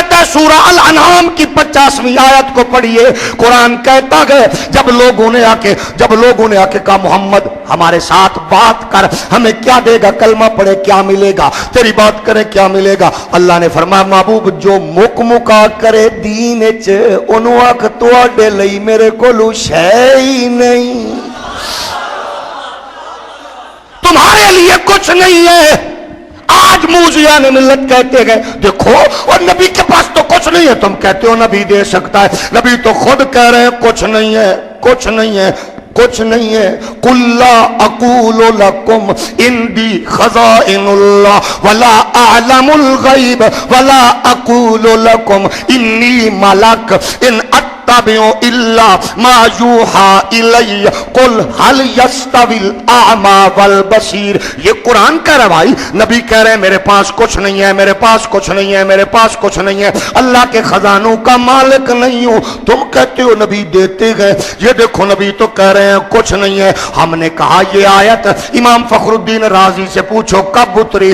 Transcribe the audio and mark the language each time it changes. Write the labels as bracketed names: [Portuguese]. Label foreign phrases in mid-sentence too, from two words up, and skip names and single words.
[Urdu] سورہ الانعام کی 50ویں آیت کو پڑھیے، قرآن کہتا ہے جب لوگوں نے آ کے کہا محمد ہمارے ساتھ بات کر، ہمیں کیا دے گا، کلمہ پڑھے کیا ملے گا، تیری بات کرے کیا ملے گا، اللہ نے فرمایا [Punjabi] محبوب جو مک مکا کرے دین وچ اونوں آکھ تواڈے لئی میرے کولوں شے ہی نہیں، [Urdu] تمہارے لیے کچھ نہیں ہے۔ آج موذیان ملت کہتے گئے دیکھو اور نبی کے پاس تو کچھ نہیں ہے، تم کہتے ہو نبی دے سکتا ہے، نبی تو خود کہہ رہے ہیں کچھ نہیں ہے، کچھ نہیں ہے، کچھ نہیں ہے۔ [Arabic] قُلْ لَا أَقُولُ لَكُمْ عِنْدِي خَزَائِنُ اللَّهِ وَلَا أَعْلَمُ الْغَيْبَ وَلَا أَقُولُ لَكُمْ إِنِّي مَلَكٌ إِنْ أَتَّبِعُ إِلَّا مَا يُوحَىٰ إِلَيَّ قُلْ هَلْ يَسْتَوِي الْأَعْمَىٰ وَالْبَصِيرُ۔ [Urdu] یہ قرآن کہہ رہا بھائی، نبی کہہ رہے ہیں میرے پاس کچھ نہیں ہے، میرے پاس کچھ نہیں ہے، میرے پاس کچھ نہیں ہے، اللہ کے خزانوں کا مالک نہیں ہوں، تم کہتے ہو نبی دیتے گئے، یہ دیکھو نبی تو کہہ رہے ہیں کچھ نہیں ہے۔ ہم نے کہا یہ آیت امام فخر الدین رازی سے پوچھو کب اتری؟